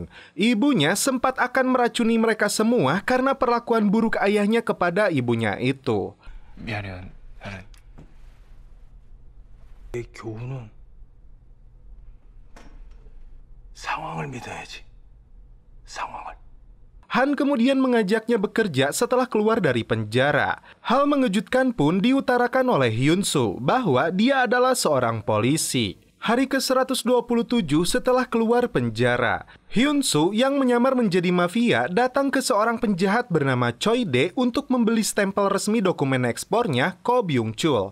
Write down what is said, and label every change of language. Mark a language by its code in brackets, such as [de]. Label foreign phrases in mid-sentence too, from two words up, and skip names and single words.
[id] Ibunya sempat akan meracuni mereka semua karena perlakuan buruk ayahnya kepada ibunya itu. [ko] 미안해. 나는 내 교훈은 상황을 믿어야지. 상황을. [id] Han kemudian mengajaknya bekerja setelah keluar dari penjara. Hal mengejutkan pun diutarakan oleh Hyun-soo bahwa dia adalah seorang polisi. Hari ke-127 setelah keluar penjara, Hyun-soo yang menyamar menjadi mafia datang ke seorang penjahat bernama Choi Dae untuk membeli stempel resmi dokumen ekspornya Ko Byung-chul.